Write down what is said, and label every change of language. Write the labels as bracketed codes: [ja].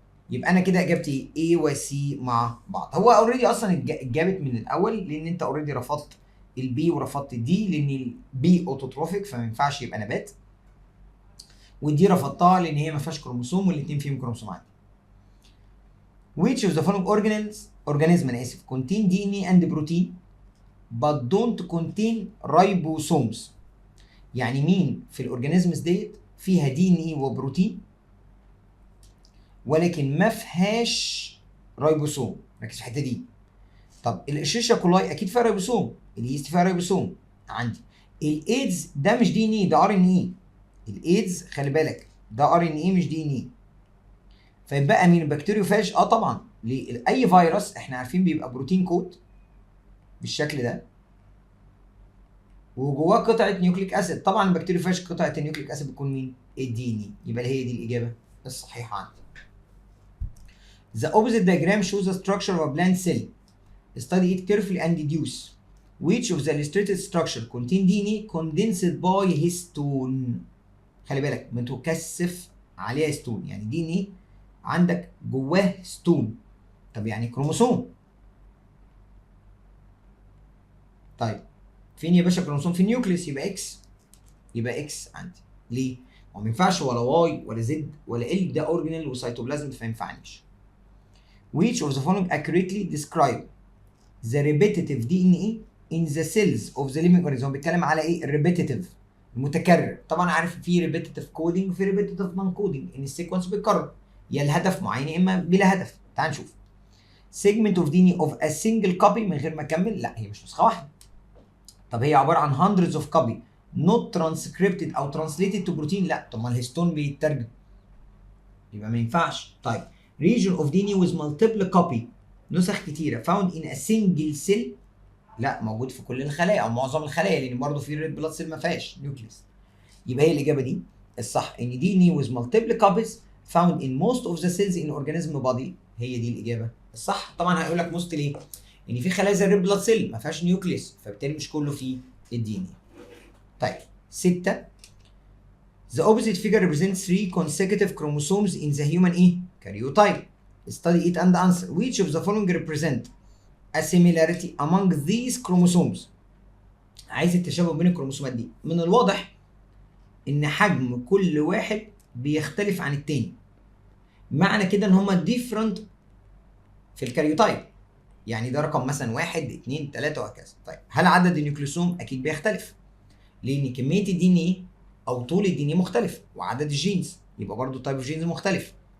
[ar] يبقى انا كده اجابتي A و C مع بعض. هو اوريدي اصلا اتجابت من الاول، لان انت اوريدي رفضت البي ورفضت الدي، لان البي اوتوتروفيك فما ينفعش يبقى نبات، والدي رفضتها لان هي ما فيهاش كروموسوم والاثنين فيهم كروموسوم عادي. [en] Which of the following organism [ar] انا اسف [en] contain DNA and protein but don't contain ribosomes. [ar] يعني مين في الاورجانيزمز ديت فيها دي ان اي وبروتين ولكن ما فيهاش رايبوسوم؟ ركز في الحته دي. طب الاشيشيا كولاي اكيد فيها رايبوسوم، اليست فيها رايبوسوم عندي. الايدز ده مش دي ان اي، ده ار ان اي. الايدز خلي بالك ده ار ان اي مش دي ان اي. فيبقى مين؟ البكتيريوفاج. طبعا ليه؟ اي فيروس احنا عارفين بيبقى بروتين كود بالشكل ده وجواه قطعه نيوكليك اسيد. طبعا البكتيريوفاج قطعه النيوكليك اسيد بتكون مين؟ الدي ان اي. يبقى هي دي الاجابه الصحيحه عندي. [en] The opposite diagram shows the structure of a plant cell. Study it carefully and deduce which of the illustrated structure contain DNA condensed by histone. [ar] خلي بالك متكثف عليها ستون، يعني دي ان ايه عندك جواه ستون. طب يعني كروموسوم. طيب فين يا باشا كروموسوم؟ في النيوكليس، يبقى اكس، يبقى اكس عندي. ليه؟ ما ينفعش ولا واي ولا زد ولا ال، ده اورجانيل وسيتوبلازم فما ينفعنيش. [en] Which of the following accurately describe the repetitive DNA in the cells of the living organism؟ [ar] هو بيتكلم على ايه؟ الريبيتيتيف المتكرر. طبعا عارف في ريبيتيتيف كودينج وفي ريبيتيتيف نون كودينج، ان السيكونس بيتكرر يا الهدف معين يا اما بلا هدف. تعال نشوف. [en] segment of DNA of a single copy [ar] من غير ما اكمل، لا هي مش نسخه واحده. طب هي عباره عن [en] hundreds of copy not transcripted او translated to protein، لا. [ar] طب ما الهيستون بيترجم، يبقى ما ينفعش. طيب [en] region of DNA with multiple copy، [ar] نسخ كتيره [en] found in a single cell، [ar] لا موجود في كل الخلايا او معظم الخلايا، لان برضه في ريد بلاد سيل ما فيهاش نيوكليس. يبقى هي الاجابه دي الصح، ان دي ان [en] with multiple copies found in most of the cells in organism body [ar] هي دي الاجابه الصح. طبعا هيقول لك موست ليه؟ ان في خلايا زي الريد بلاد سيل ما فيهاش نيوكليس، فبالتالي مش كله فيه الدي ان اي. طيب 6. [en] The opposite figure represents 3 consecutive chromosomes in the human ايه؟ karyotype. Study it and answer. Which of the following represent a similarity among these chromosomes؟ [ar] عايز التشابه بين الكروموسومات دي. من الواضح ان حجم كل واحد بيختلف عن التاني. معنى كده ان هما different في الكاريوتايب. يعني ده رقم مثلا 1 2 3 وهكذا. طيب هل عدد النيوكليوسوم؟ اكيد بيختلف. لان كميه الدي ان ايه او طول الدي ان ايه مختلف، وعدد الجينز يبقى برضه تايب اوف جينز مختلف.